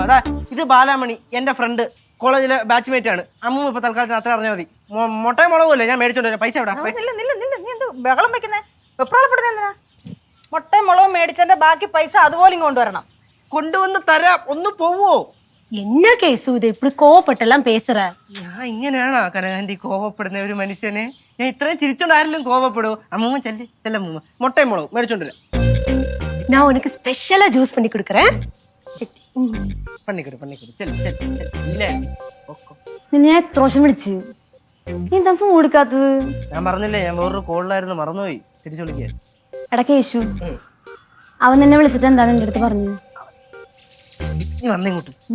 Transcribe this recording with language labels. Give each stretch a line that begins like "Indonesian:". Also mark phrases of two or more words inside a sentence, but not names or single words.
Malayalam: അതാ, ഇത് ബാലാമണി, എന്റെ ഫ്രണ്ട്, കോളേജിലെ ബാച്ച്മേറ്റ് ആണ്. അമ്മൂമ്മ ഇപ്പൊ തൽക്കാലത്തിന് അത്ര അറിഞ്ഞാൽ മതി. മുട്ടയും മുളകുമല്ലേ ഞാൻ മേടിച്ചോണ്ട് വരാം. പൈസ എവിടെ? നീ എന്ത് ബഹളം വെക്കുന്നേ? വെപ്രാളപ്പെടുന്ന എന്തിനാ? മുട്ടയും മുളകും മേടിച്ചതിന്റെ ബാക്കി പൈസ അതുപോലെ കൊണ്ടുവരണം. കൊണ്ടുവന്ന് തരാം. ഒന്ന് പോവോ?
Tamil: என்ன கேசு இது இப்படி கோவப்பட்டெல்லாம் பேசுற?
Malayalam: ഞാൻ ഇങ്ങനെയാണോ കനകാന്റി കോപപ്പെടുന്ന ഒരു മനുഷ്യനെ? ഞാൻ ഇത്രയും ചിരിച്ചോണ്ട് ആരെങ്കിലും കോപപ്പെടുവോ? അമ്മൂമ്മ ചെല്ലമ്മൂമ്മ, മുട്ടയും മുളകും മേടിച്ചോണ്ട് വരാം.
Tamil: நான் உனக்கு ஸ்பெஷலா ஜூஸ் பண்ணி கொடுக்கறேன்.
Malayalam: പണിക്കൊരു ഇല്ലേ? നിന്നെ ഞാൻ എത്ര പ്രാവശ്യം വിളിച്ച്, നീ എന്താ ഫോൺ എടുക്കാത്തത്? ഞാൻ പറഞ്ഞില്ലേ, ഞാൻ വേറൊരു കോളിലായിരുന്നു, മറന്നുപോയി. തിരിച്ചു വിളിക്കാൻ. എടാ കേശു, അവൻ നിന്നെ വിളിച്ചിട്ട് എന്താ നിന്റെ അടുത്ത് പറഞ്ഞു? നീ വന്നിങ്ങോട്ട്.